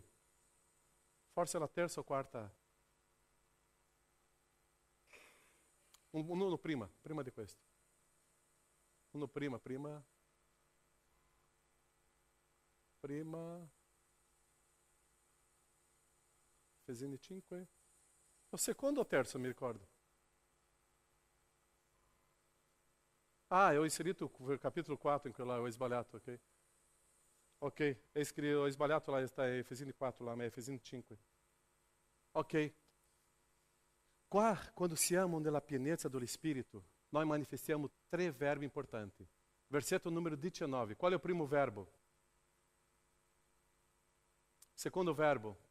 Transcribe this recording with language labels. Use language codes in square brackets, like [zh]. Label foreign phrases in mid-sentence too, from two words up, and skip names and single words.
[it] Forse la terza o quarta. Uno prima di questo. Uno prima. Efesini 5. O secondo o terzo, mi ricordo? [pt] Ah, eu inseri o capítulo 4 [it] in quello là, ho sbagliato, [pt] ok? Ok, [it] ho sbagliato [pt] lá, está Efesini 4 lá, [it] ma è Efesini 5. Ok. Qua, quando siamo nella pienezza dello Spirito, noi manifestiamo 3 verbi importanti. Versetto numero 19. Qual è il primo verbo? Secondo verbo.